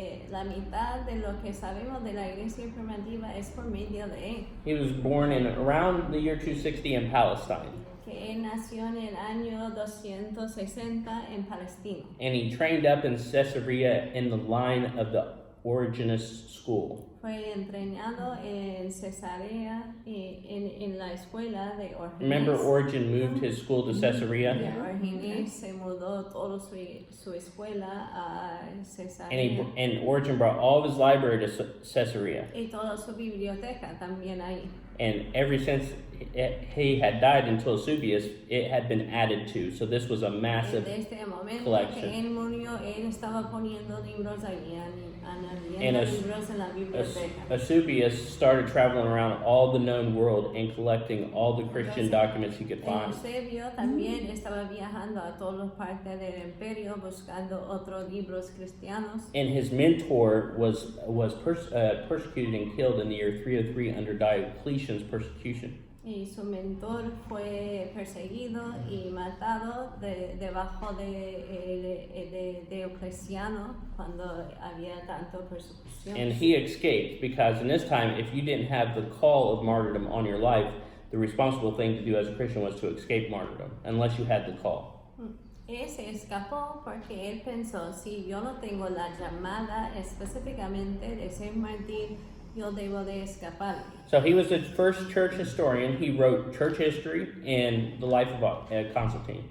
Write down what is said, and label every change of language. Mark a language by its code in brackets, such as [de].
[es] La mitad de lo que sabemos de la iglesia primitiva es por medio de él. [en] He was born in around the year 260 in Palestine, [es] Que él nació en el año 260 en Palestina. [en] and he trained up in Caesarea in the line of the Origenist school. [es] Fue entrenado en Cesarea y en la escuela de Orgenes. [en] Remember, Origen moved his school to Caesarea, [es] Orgenes se mudó toda su escuela a Cesarea. [en] and Origen brought all of his library to Caesarea. [es] Y toda su biblioteca también ahí. [en] And ever since he had died until Eusebius, it had been added to. So this was a [es] Y [en] massive [es] desde el momento [en] collection. [es] que él murió, él estaba poniendo libros ahí, [en] And [es] añadiendo libros en la biblioteca. [en] Eusebius started traveling around all the known world and collecting all the Christian [es] Entonces, [en] documents he could find. [es] Eusebio también estaba viajando a todas las partes del imperio buscando otros libros cristianos. [en] And his mentor was persecuted and killed in the year 303 under Diocletian's persecution. [es] Y su mentor fue perseguido y matado debajo de Diocleciano cuando había tanto persecución. [en] And he escaped because in this time, if you didn't have the call of martyrdom on your life, the responsible thing to do as a Christian was to escape martyrdom, unless you had the call. [es] Él se escapó porque él pensó, si yo no tengo la llamada específicamente de ser mártir, yo debo de escapar. [en] So he was the first church historian. He wrote church history and the life of Constantine.